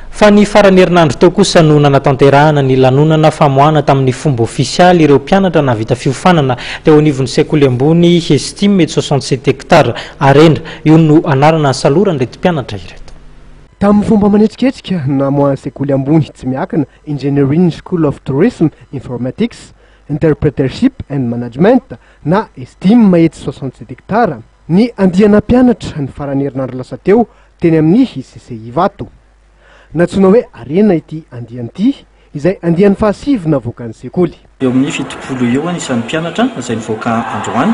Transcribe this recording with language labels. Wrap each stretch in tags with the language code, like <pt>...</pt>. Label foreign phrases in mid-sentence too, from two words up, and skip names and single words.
<mg>fa ny farany herinandro teo kosa no nanatanterahana ny lanonana famoahana tamin'ny fomba ofisialy ireo mpianatra navita fiofanana teo anivon'ny sekoly ambony estime mety 67 hectare arendra io no anarana ny salorany rety mpianatra ireto. Tamin'ny fomba manetsiketsika namoahana sekoly ambony tsy miakina Engineering School of Tourism, Informatics, Interpretership and Management na estime mahety 67 hectare ny andiana mpianatra ny farany herinandro lasa teo teny amin'ny ICCI Vato. Natsoina hoe arena ity andiany ity izay andiany fahasivy navoakan'ny sekoly. Eo amin'ny fitopolo eo isan'ny mpianatra izay nivoaka androany.</mg>